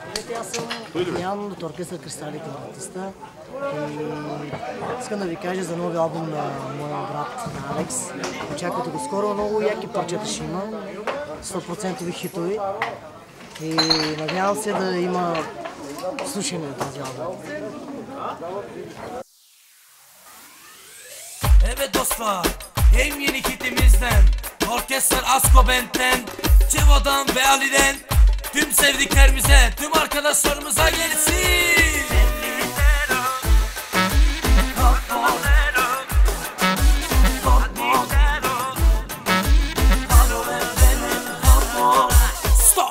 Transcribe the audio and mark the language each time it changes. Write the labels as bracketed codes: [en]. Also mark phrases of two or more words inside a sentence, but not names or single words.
[bg] Аз съм Ян от оркестър Кристали към артиста. И искам да ви кажа за новия албум на моя брат на Алекс. Очаквайте го скоро, много яки парчета ще има, 100% хитови. И надявам се да има слушане на този албум. [tr] Evet dostlar, en yeni hitimizden, Orkestr Asko Band'den, Cevo'dan ve Ali'den, tüm sevdiklerimize, tüm arkadaşlarımıza gelsin. Stop!